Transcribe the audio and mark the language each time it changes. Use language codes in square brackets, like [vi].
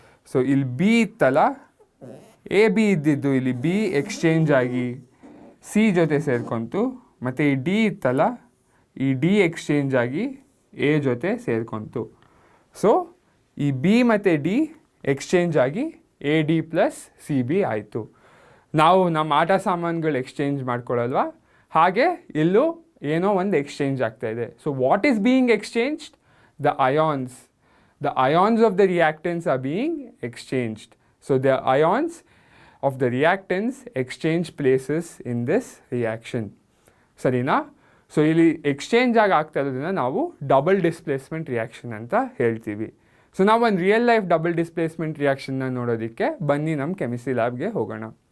[kn] So ಇಲ್ಲಿ B ಇತ್ತಲ್ಲ, AB ಇದ್ದಿದ್ದು ಇಲ್ಲಿ B ಎಕ್ಸ್ಚೇಂಜ್ ಆಗಿ C ಜೊತೆ ಸೇರ್ಕೊಂತು, ಮತ್ತು ಈ D ಇತ್ತಲ್ಲ, ಈ D ಎಕ್ಸ್ಚೇಂಜ್ ಆಗಿ A ಜೊತೆ ಸೇರ್ಕೊಂತು. ಸೊ ಈ B ಮತ್ತು D ಎಕ್ಸ್ಚೇಂಜ್ ಆಗಿ AD ಪ್ಲಸ್ CB ಆಯಿತು. ನಾವು ನಮ್ಮ ಆಟ ಸಾಮಾನುಗಳು ಎಕ್ಸ್ಚೇಂಜ್ ಮಾಡ್ಕೊಳ್ಳಲ್ವಾ, ಹಾಗೆ ಇಲ್ಲೂ ಏನೋ ಒಂದು ಎಕ್ಸ್ಚೇಂಜ್ ಆಗ್ತಾ ಇದೆ. [en] So what is being exchanged? The ions. The ions of the reactants are being exchanged. So the ions of the reactants exchange places in this reaction. [kn] ಸರಿನಾ? ಸೊ ಇಲ್ಲಿ ಎಕ್ಸ್ಚೇಂಜ್ ಆಗ್ತಾ ಇರೋದನ್ನ ನಾವು ಡಬಲ್ ಡಿಸ್ಪ್ಲೇಸ್ಮೆಂಟ್ ರಿಯಾಕ್ಷನ್ ಅಂತ ಹೇಳ್ತೀವಿ. So ನಾವು ಒಂದು real life double displacement ರಿಯಾಕ್ಷನ್ನ ನೋಡೋದಕ್ಕೆ ಬನ್ನಿ ನಮ್ಮ ಕೆಮಿಸ್ಟ್ರಿ ಲ್ಯಾಬ್ಗೆ ಹೋಗೋಣ.